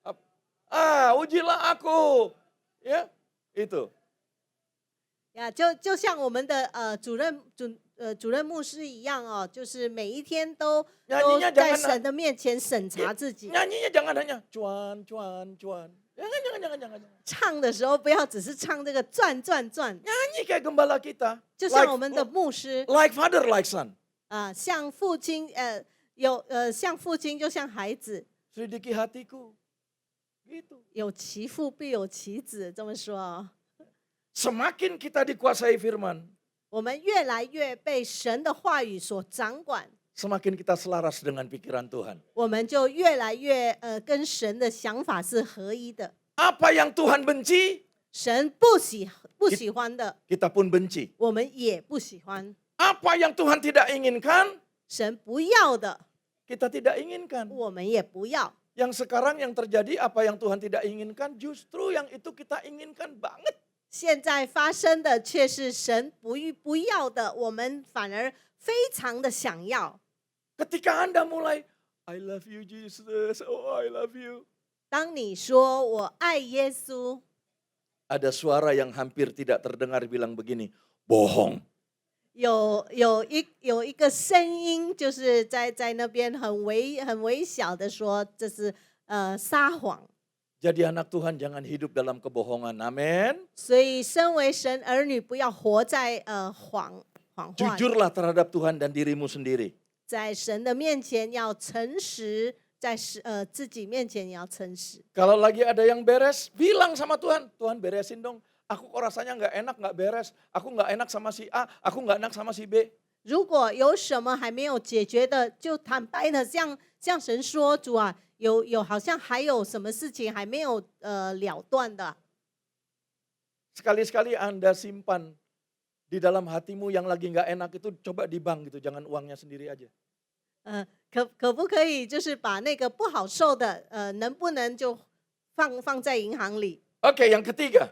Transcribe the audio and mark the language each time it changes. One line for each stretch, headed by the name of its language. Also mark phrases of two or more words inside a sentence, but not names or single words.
Indonesian: Ujilah aku. Ya, itu.
Chinese: 呀，就像我们的主任牧师一样哦，就是每一天都
Indonesian: Nyanyinya
Chinese: 在
Indonesian: jangan
Chinese: 神的面前审查自己。
Indonesian: nyanyinya jangan hanya cuan. Jangan.
Chinese: 唱的时候不要只是唱这个转转转，
Indonesian: Nyanyi kayak gembala kita.
Chinese: 就像我们的牧师
English: Like father, like son.
Chinese: 像父亲像父亲就像孩子，
Indonesian: Selidiki hatiku. Gitu.
Chinese: 有其父必有其子，这么说哦。
Indonesian: Semakin kita dikuasai firman,
Chinese: 我们越来越被神的话语所掌管，
Indonesian: semakin kita selaras dengan pikiran Tuhan.
Chinese: 我们就越来越跟神的想法是合一的。
Indonesian: Apa yang Tuhan benci,
Chinese: 神不喜欢的，
Indonesian: kita pun benci.
Chinese: 我们也不喜欢；
Indonesian: Apa yang Tuhan tidak inginkan,
Chinese: 神不要的，
Indonesian: kita tidak inginkan.
Chinese: 我们也不要。
Indonesian: Yang sekarang yang terjadi, apa yang Tuhan tidak inginkan, justru yang itu kita inginkan banget.
Chinese: 现在发生的却是神不要的，我们反而非常的想要。
Indonesian: Ketika Anda mulai,
English: I love you Jesus, oh I love you.
Chinese: 当你说我爱耶稣，
Indonesian: ada suara yang hampir tidak terdengar bilang begini, bohong.
Chinese: 有一个声音，就是在那边很微小的说，这是撒谎。
Indonesian: Jadi anak Tuhan jangan hidup dalam kebohongan. Amin.
Chinese: 所以，身为神儿女，不要活在谎话里，
Indonesian: Jujurlah terhadap Tuhan dan dirimu sendiri.
Chinese: 在神的面前要诚实，在自己面前也要诚实。
Indonesian: Kalau lagi ada yang beres, bilang sama Tuhan, Tuhan beresin dong. Aku kok rasanya nggak enak, nggak beres. Aku nggak enak sama si A, aku nggak enak sama si B.
Chinese: 如果有什么还没有解决的，就坦白的向神说，主啊，有好像还有什么事情还没有了断的。
Indonesian: Sekali-sekali Anda simpan di dalam hatimu yang lagi nggak enak itu coba di bank gitu, jangan uangnya sendiri aja.
Chinese: 可不可以就是把那个不好受的，能不能就放在银行里？
Indonesian: Oke, yang ketiga.